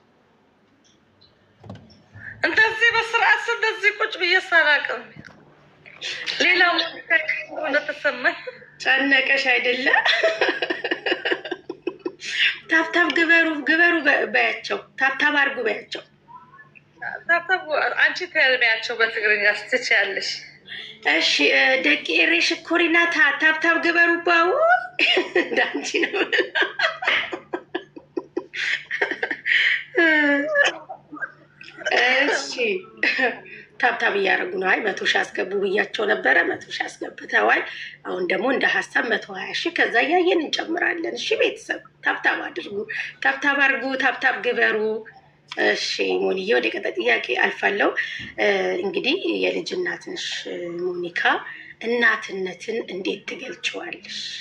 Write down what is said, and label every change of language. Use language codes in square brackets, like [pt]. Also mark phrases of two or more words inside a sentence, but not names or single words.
[am] እንደዚህ በስርዓት እንደዚህ ቁጭ ብዬ ሳላቅም ሌላ ተሰማኝ። ጨነቀሽ አይደለ? [ti] ታብታብ ግበሩ [am] በያቸው። ታብታብ አድርጉ በያቸው። ታብታብ አንቺ ተያልሚያቸው በትግርኛ ስትችያለሽ። እሺ [ti] ደቂ ኤሬ ሽኮሪና ታብታብ ግበሩ [am] ባው እንዳንቺ ነው። እሺ ታብታብ እያደረጉ ነው። አይ 100 ሺህ አስገቡ ብያቸው ነበረ። 100 ሺህ አስገብተዋል። አሁን ደግሞ እንደ ሀሳብ 120 ሺህ ከዛ እያየን እንጨምራለን። እሺ ቤተሰብ ታብታብ አድርጉ፣ ታብታብ አድርጉ፣ [ti] ታብታብ ግበሩ። [am] እሺ ሞኒዬ፣ ወደ ቀጣይ ጥያቄ አልፋለሁ። እንግዲህ የልጅ እናት ነሽ ሞኒካ፣ እናትነትን እንዴት ትገልጪዋለሽ?